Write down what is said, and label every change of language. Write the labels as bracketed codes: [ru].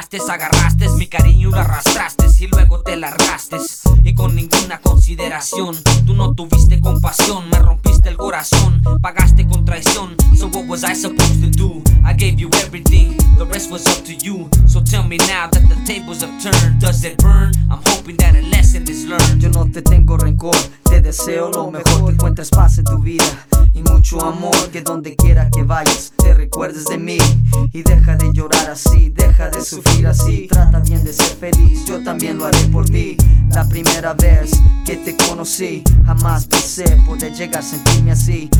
[es] Agarraste mi cariño y lo arrastraste y luego te largaste. Y con ninguna consideración, tú no tuviste compasión, me rompiste el corazón, pagaste con traición. [en] So what was I supposed to do? I gave you everything, the rest was up to you. So tell me now that the tables have turned, does it burn? I'm hoping that a lesson is learned. [es] Yo no te tengo rencor, te deseo lo mejor. Que encuentres paz en tu vida y mucho amor. Que donde quiera que vayas te recuerdes de mí. Y deja de llorar así, deja de sufrir así. Trata bien de ser feliz, yo también lo haré por ti. La primera vez que te conocí, jamás pensé poder llegar a sentirme así.